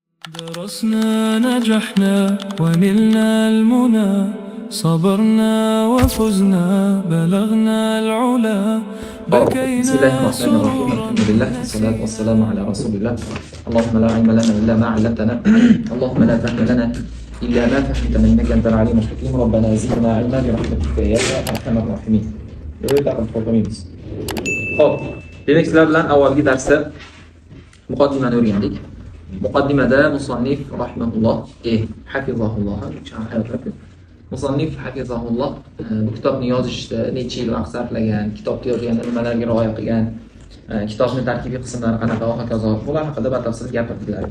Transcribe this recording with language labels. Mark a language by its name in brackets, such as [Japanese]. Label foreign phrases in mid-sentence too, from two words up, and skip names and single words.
[Arabic] درسنا نجحنا ونلنا المنى صبرنا وفزنا بلغنا العلا بكينا بسم الله الرحمن الرحيم الحمد لله والصلاة والسلام على رسول الله اللهم لا علم لنا إلا ما علمتنا اللهم لا فهم لنا إلا ما فهمتنا إنك أنت العليم الحكيم ربنا زدنا علما برحمتك يا أرحم الراحمين. [Uzbek] Xo'p, demak sizlar bilan avvalgi darsda muqaddimani o'rgandik. Muqaddimada musannif rahimahulloh, hafizahulloh, musannif hafizahulloh bu kitobni yozishda necha yil vaqt sarflagan, kitobni yozganda nimalarga rioya qilgan, kitobning tarkibiy qismlari qanaqa va hokazo, bular haqida batafsil gapirdilarda.